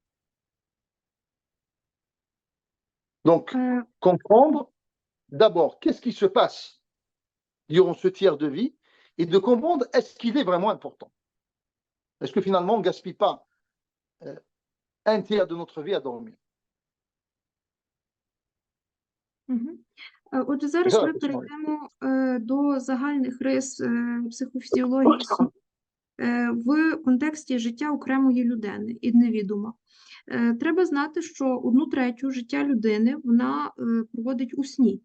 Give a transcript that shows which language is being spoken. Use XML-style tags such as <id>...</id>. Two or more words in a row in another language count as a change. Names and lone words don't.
<fr>Donc, comprendre d'abord qu'est-ce qui se passe durant ce tiers de vie et de comprendre est-ce qu'il est vraiment important. Est-ce que finalement on ne gaspille pas un tiers de notre vie à dormir?</fr> <uk>Отже, зараз ми перейдемо до загальних рис психофізіології сну в контексті життя окремої людини, індивідуума. Треба знати, що 1/3 життя людини вона проводить у сні.</uk>